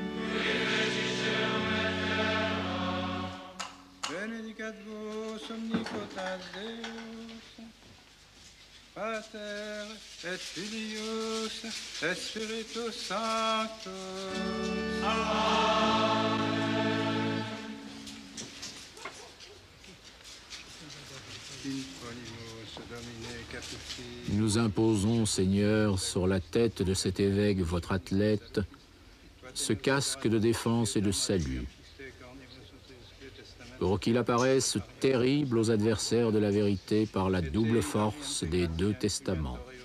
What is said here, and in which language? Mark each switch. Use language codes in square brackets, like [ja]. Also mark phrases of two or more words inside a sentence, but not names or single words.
[la] Benedicat vos omnipotent Deus, Pater et Filius et Spiritus Sanctus. [fr] Nous imposons, Seigneur, sur la tête de cet évêque, votre athlète, ce casque de défense et de salut, pour qu'il apparaisse terrible aux adversaires de la vérité par la double force des deux testaments.